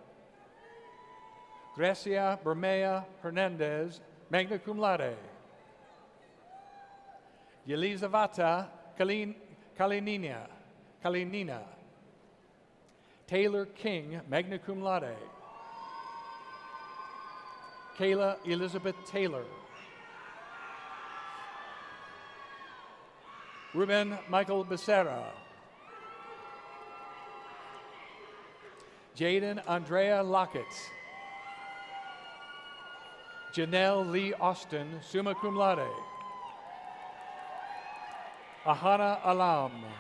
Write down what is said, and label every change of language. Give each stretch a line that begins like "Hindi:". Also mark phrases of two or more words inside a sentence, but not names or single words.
English: Gracia Bermea Hernandez,
Latin: magna cum laude.
English: Yelizaveta Kalinina. Taylor King,
Latin: magna cum laude.
English: Kayla Elizabeth Taylor. Ruben Michael Becerra. Jaden Andrea Lockett. Janelle Lee Austin,
Latin: summa cum laude.
English: Ahana Alam.